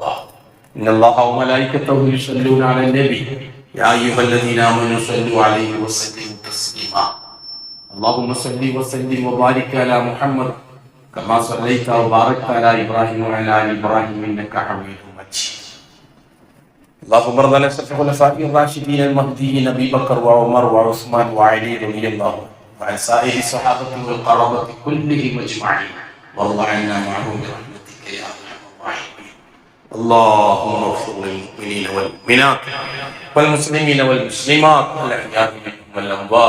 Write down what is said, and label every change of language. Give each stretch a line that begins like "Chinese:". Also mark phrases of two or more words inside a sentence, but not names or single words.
Arabic: إن الله وملائكته يصلون على النبي يا أيها الذين آمنوا صلوا عليه وسلموا تسليما. اللهم صل وسلم وبارك على محمد كما صليت وباركت على إبراهيم وعلى آل إبراهيم إنك حميد مجيد. اللهم ارض عن الخلفاء الراشدين المهديين ابي بكر وعمر وعثمان وعلي رضي الله وعن سائر الصحابه والقرابه كلهم اجمعين وارض عنا معهم برحمتك يا ارحم الراحمين. اللهم اغفر للمؤمنين والمؤمنات والمسلمين والمسلمات الاحياء منهم والاموات.